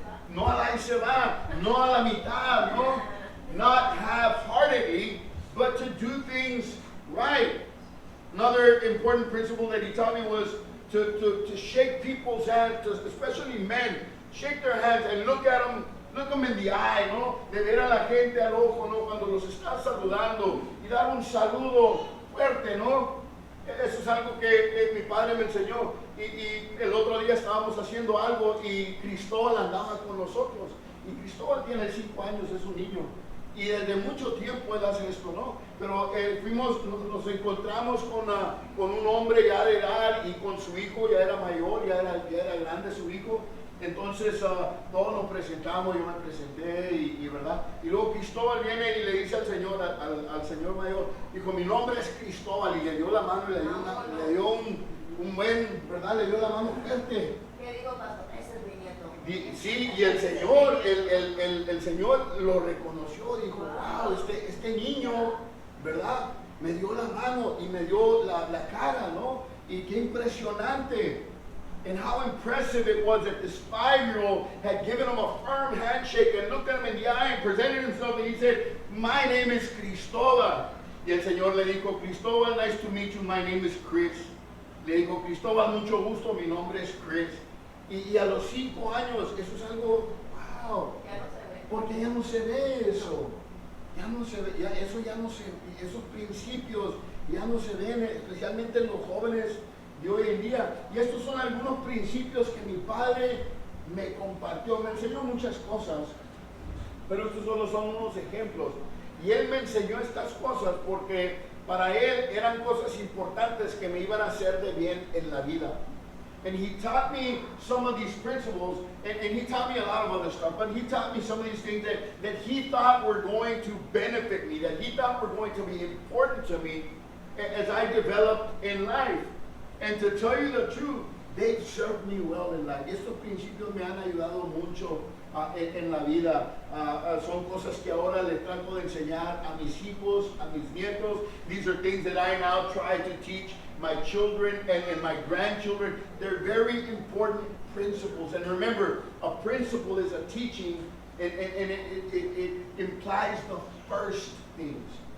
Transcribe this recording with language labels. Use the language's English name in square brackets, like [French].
[Spanish] No a la y se va, no a la mitad, ¿no? [English] Not half-heartedly, but to do things right. Another important principle that he taught me was to shake people's hands, especially men. Shake their hands and look them in the eye, ¿no? [Spanish] De ver a la gente al ojo, ¿no? Cuando los estás saludando y dar un saludo fuerte, ¿no? Eso es algo que mi padre me enseñó. Y el otro día estábamos haciendo algo y Cristóbal andaba con nosotros. Y Cristóbal tiene 5 años, es un niño. Y desde mucho tiempo él hace esto, ¿no? Pero nos encontramos con un hombre ya de edad y con su hijo, ya era mayor, ya era grande su hijo. Entonces todos nos presentamos, yo me presenté y verdad. Y luego Cristóbal viene y le dice al señor mayor, dijo, mi nombre es Cristóbal, y le dio la mano y le dio un buen, ¿verdad? Le dio la mano fuerte. ¿Qué digo, pastor? Ese es mi nieto. Sí, y el Señor lo reconoció, dijo, wow, este niño, ¿verdad? Me dio la mano y me dio la cara, ¿no? Y qué impresionante. [English] And how impressive it was that this 5-year-old had given him a firm handshake and looked at him in the eye and presented himself, and he said, my name is Cristóbal. [Spanish] Y el Señor le dijo, [English] Cristóbal, nice to meet you, my name is Chris. [Spanish] Le dijo, Cristóbal, mucho gusto, mi nombre es Chris. Y a los 5 años, eso es algo, wow, porque ya no se ve eso. Ya no se ve, esos principios ya no se ven, especialmente en los jóvenes de hoy en día. Y estos son algunos principios que mi padre me compartió, me enseñó muchas cosas, pero estos solo son unos ejemplos. Y él me enseñó estas cosas porque para él eran cosas importantes que me iban a hacer de bien en la vida. [English] And he taught me some of these principles, and he taught me a lot of other stuff, but he taught me some of these things that he thought were going to benefit me, that he thought were going to be important to me as I developed in life. And to tell you the truth, they've served me well in life. [Spanish] Estos principios me han ayudado mucho en la vida. Son cosas que ahora les trato de enseñar a mis hijos, a mis nietos. [English] These are things that I now try to teach my children and my grandchildren. They're very important principles. And remember, a principle is a teaching, and it implies the first things.